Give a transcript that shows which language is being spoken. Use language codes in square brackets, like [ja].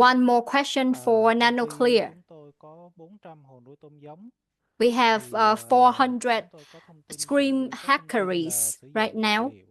[en] one more question for NanoClear. [vi] Chúng tôi có 400 hồ nuôi tôm giống. [en] We have 400 stream hackeries right now.